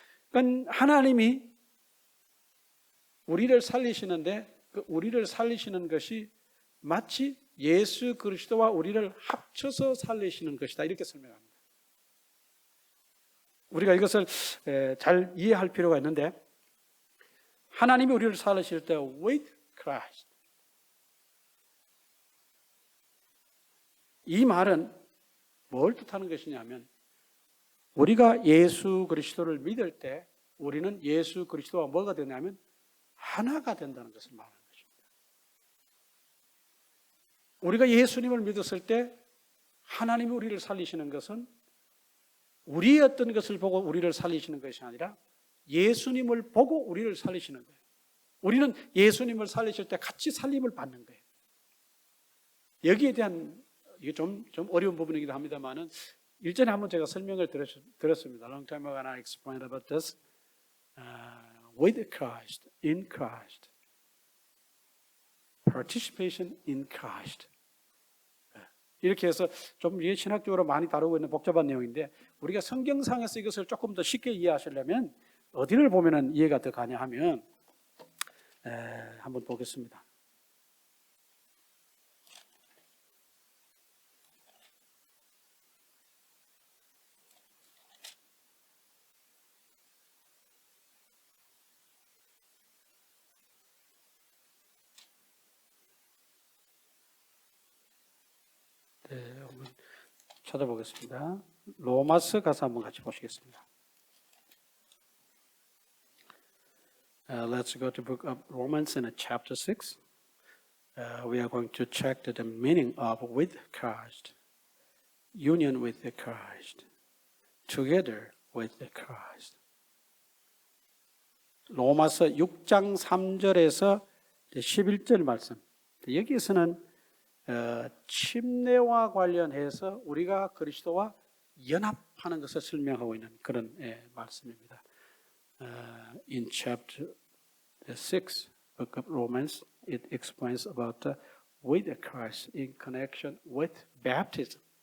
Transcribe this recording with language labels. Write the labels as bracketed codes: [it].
[ko] 그러니까 하나님이 우리를 살리시는데 그 우리를 살리시는 것이 마치 예수 그리스도와 우리를 합쳐서 살리시는 것이다. 이렇게 설명합니다. 우리가 이것을 잘 이해할 필요가 있는데 하나님이 우리를 살리실 때 [en] with Christ. [ko] 이 말은 뭘 뜻하는 것이냐면 우리가 예수 그리스도를 믿을 때 우리는 예수 그리스도와 뭐가 되냐면 하나가 된다는 것을 말하는 것입니다. 우리가 예수님을 믿었을 때 하나님이 우리를 살리시는 것은 우리의 어떤 것을 보고 우리를 살리시는 것이 아니라 예수님을 보고 우리를 살리시는 거예요. 우리는 예수님을 살리실 때 같이 살림을 받는 거예요. 여기에 대한 이게 좀 어려운 부분이기도 합니다만은 일전에 한번 제가 설명을 들었습니다. [en] Long time ago I explained about this. With Christ, in Christ, participation in Christ. [ko] 이렇게 해서 좀 이게 신학적으로 많이 다루고 있는 복잡한 내용인데 우리가 성경상에서 이것을 조금 더 쉽게 이해하시려면 어디를 보면은 이해가 더 가냐 하면 한번 보겠습니다. 한번 찾아보겠습니다. 로마서 가서 한번 같이 보시겠습니다. [en] Let's go to book of Romans in chapter 6. We are going to check the meaning of with Christ, union with Christ, together with Christ. [ko] 로마서 6장 3절에서 11절 말씀. 여기에서는 침례와 관련해서 우리가 그리스도와 연합하는 것을 설명하고 있는 그런 말씀입니다. [en] In chapter 6, book of Romans, it explains about with Christ in connection with baptism.